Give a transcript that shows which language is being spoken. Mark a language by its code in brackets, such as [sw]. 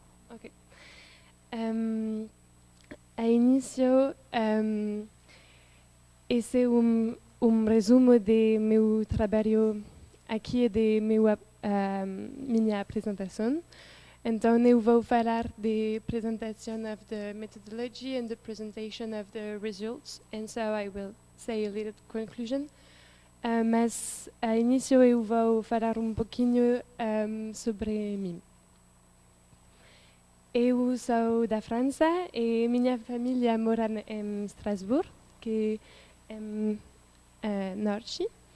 [en] Okay. [pt] A início, esse é um resumo de meu trabalho aqui e de minha apresentação. Então, eu vou falar de [en] presentation of the methodology and the presentation of the results, and so I will say a little conclusion. [pt] Mas, a início, eu vou falar um pouquinho sobre mim. Eu sou da França e minha família mora em Estrasburgo, que é norte.